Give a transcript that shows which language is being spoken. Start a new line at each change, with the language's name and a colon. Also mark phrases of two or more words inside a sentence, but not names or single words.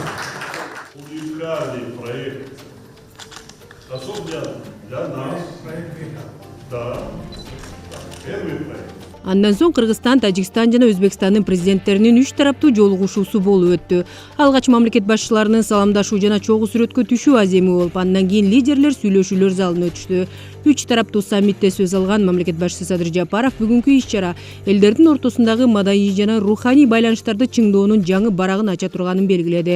Russian: Уникальный проект. Особенно для нас. Да. Первый проект.
Kyrgyz: Андан соң Кыргызстан, Тажикстан жана Өзбекстандын президенттеринин 3 тараптуу жолугушуусу болуп өттү. Алгач мамлекет башчыларынын саламдашуу жана чогуу сүрөткө түшүү аземи болуп, андан кийин лидерлер сүйлөшүүлөр залына өтүштү. 3 тараптуу саммитте сөз алган мамлекет башчысы Садыр Жапаров бүгүнкү иш-чара элдердин ортосундагы маданий жана руханий байланыштарды чыңдоонун жаңы барагын ача турганын белгиледи.